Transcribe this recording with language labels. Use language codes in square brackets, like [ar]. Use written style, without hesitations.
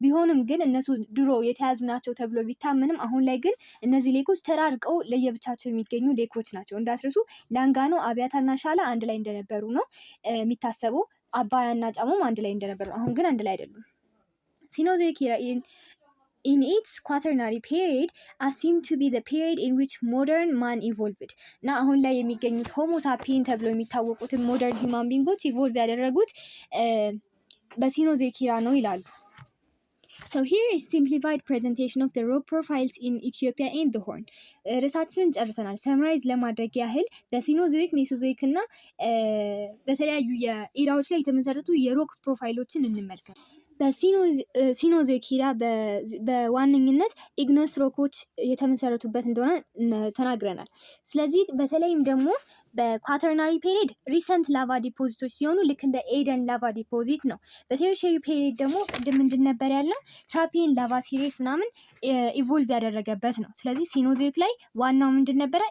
[am] ቢሆንም ግን እነሱ ድሮ የተያዙ ናቸው ተብሎ ቢታመንም አሁን ላይ ግን እነዚህ ሌኮች ተራርቀው ለየብቻቸው የሚገኙ ሌኮች ናቸው። እንዳትረሱ ላንጋኖ አብያታና ሻላ አንድ ላይ እንደነበሩ ነው የሚታሰበው። አባያና ጫሞም አንድ ላይ እንደነበሩ አሁን ግን አንድ ላይ አይደሉም። [en] Cenozoic era in its quaternary period assumed to be the period in which modern man evolved. [am] እና አሁን ላይ የሚገኙት ሆሞ ሳፒን ተብሎ የሚታወቁትን ሞደርን ሂውማን ቢንጎች ኢቮልቭ ያደረጉት በሲኖዞይክ ኢራ ነው ይላሉ። [en] So here is simplified presentation of the rock profiles in Ethiopia and the Horn. [am] ርዕሳችንን ጨርሰናል። ሰምራይዝ ለማድረግ ያህል በሲኖዞይክ ሜሶዞይክ እና በተለያዩ የኢራዎች ላይ የተመሰረቱ የሮክ ፕሮፋይሎችን እንመልከት። በሲኖዞይክ ኢራ በዋነኝነት ኢግነስ ሮኮች የተመሰረቱበት እንደሆነ ተናግረናል። ስለዚህ በተለይም ደግሞ በኳተርናሪ ፔሪድ ሪሰንት ላቫ ዲፖዚቶች ሲሆኑ ልክ እንደ ኤደን ላቫ ዲፖዚት ነው። በቴርሸሪ ፔሪድ ደግሞ ቅድም ምንድን ነበር ያለው ትራፒየን ላቫ ሲሪስ ምናምን ኢቮልቭ ያደረገበት ነው። ስለዚህ ሲኖዞይክ ላይ ዋናው ምንድን ነበረ?